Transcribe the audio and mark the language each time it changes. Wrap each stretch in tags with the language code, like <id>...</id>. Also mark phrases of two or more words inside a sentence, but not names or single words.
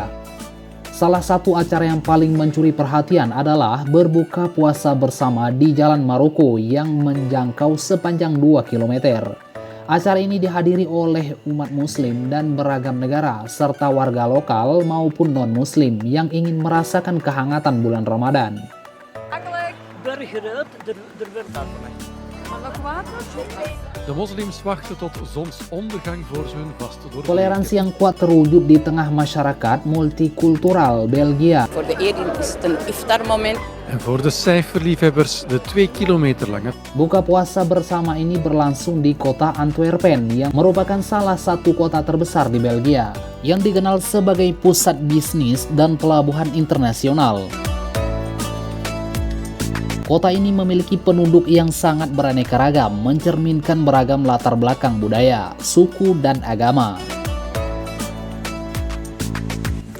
<id>Salah satu acara yang paling mencuri perhatian adalah berbuka puasa bersama di Jalan Maroko yang menjangkau sepanjang 2 km. Acara ini dihadiri oleh umat muslim dan beragam negara, serta warga lokal maupun non-muslim yang ingin merasakan kehangatan bulan Ramadan.</id> <nl>De moslims wachten tot zonsondergang voor ze hun vaste doorbreken.</nl> <id>Toleransi yang kuat terwujud di tengah masyarakat multikultural Belgia.</id> <nl>Voor de eten is het een iftarmoment. En voor de cijferliefhebbers de 2 kilometer lange</nl> <id>Buka puasa bersama ini berlangsung di kota Antwerpen yang merupakan salah satu kota terbesar di Belgia, yang dikenal sebagai pusat bisnis dan pelabuhan internasional. Kota ini memiliki penduduk yang sangat beraneka ragam, mencerminkan beragam latar belakang budaya, suku, dan agama.</id>